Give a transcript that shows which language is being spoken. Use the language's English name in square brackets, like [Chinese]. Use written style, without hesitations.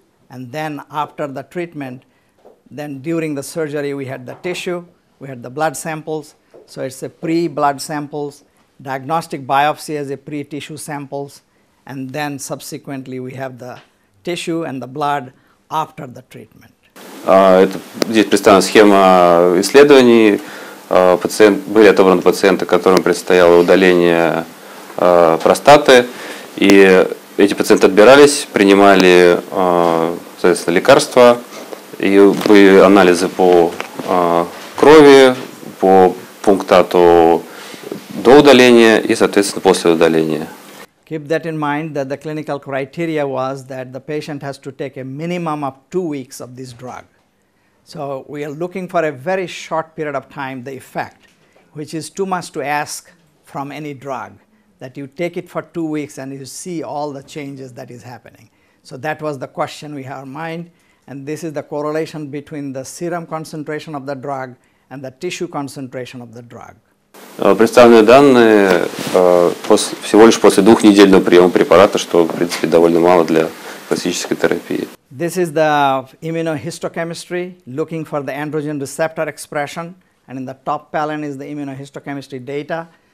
[English] And then after the treatment, then during the surgery we had the tissue, we had the blood samples. So it's a pre-blood samples, diagnostic biopsy as a pre-tissue samples, and then subsequently we have the tissue and the blood after the treatment. [Russian] Здесь представлена схема исследований. Были отобраны пациенты, которым предстояло удаление простаты, и эти пациенты отбирались, принимали, соответственно, лекарства, и были анализы по крови, по пунктату до удаления и, соответственно, после удаления. [English] Keep that in mind that the clinical criteria was that the patient has to take a minimum of 2 weeks of this drug. So we are looking for a very short period of time, the effect, which is too much to ask from any drug, that you take it for 2 weeks and you see all the changes that is happening. So that was the question we have in mind, and this is the correlation between the serum concentration of the drug and the tissue concentration of the drug. [Russian] Представленные данные всего лишь после 2-недельного приема препарата, что, в принципе, довольно мало для классической терапии. [English] This is the immunohistochemistry, looking for the androgen receptor expression, and in the top panel is the immunohistochemistry data.